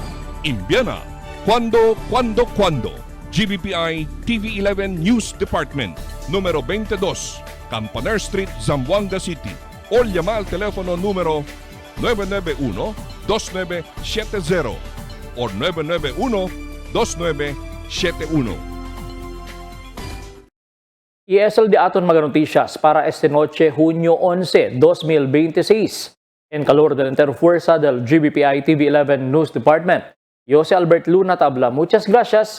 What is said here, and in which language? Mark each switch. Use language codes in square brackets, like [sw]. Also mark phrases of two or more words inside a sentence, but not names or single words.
[cbk] Envíana cuando. GBPI TV11 News Department, número 22, Campaner Street, Zamboanga City. O llama al teléfono número 991-2970 o 991-2971. Y es el de aton mga noticias para esta noche, junio 11, 2026. En calor de la interfuerza del GBPI TV11 News Department. Yo si Albert Luna Tabla. Muchas gracias.